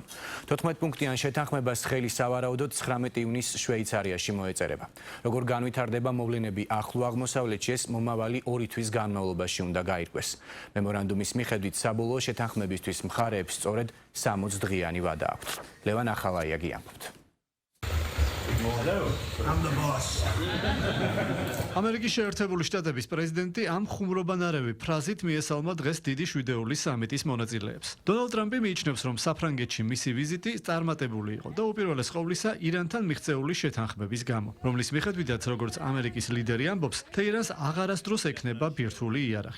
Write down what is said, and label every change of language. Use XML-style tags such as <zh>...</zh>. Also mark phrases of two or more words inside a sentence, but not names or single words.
<ka>14 პუნქტიან შეთანხმებას ხელი სავარაუდოდ 19 ივნისს შვეიცარიაში მოეწერება. როგორ განვითარდება მოვლენები ახლო აღმოსავლეთში, ეს მომავალი 2 თვის განმავლობაში უნდა გაირკვეს. მემორანდუმის მიხედვით საბოლოო შეთანხმებისთვის მხარეებს სწორედ 60 დღიანი ვადა აქვთ. ლევან ახალაიაგი ამბობთ.</ka> <en>Hello, I'm the boss.</en> <ka>ამერიკის შეერთებული შტატების პრეზიდენტი ამ ხუმრობანარევი ფრაზით მიესალმა დღეს დიდი შვიდეულის სამიტის მონაწილეებს. დონალდ ტრამპი მიიჩნევს, რომ საფრანგეთში მისი ვიზიტი წარმატებული იყო და უპირველეს ყოვლისა ირანთან მიღწეული შეთანხმების გამო, რომლის მიხედვითაც როგორც ამერიკის ლიდერი ამბობს, თეირანს აღარასდროს ექნება ბირთვული იარაღი.</ka>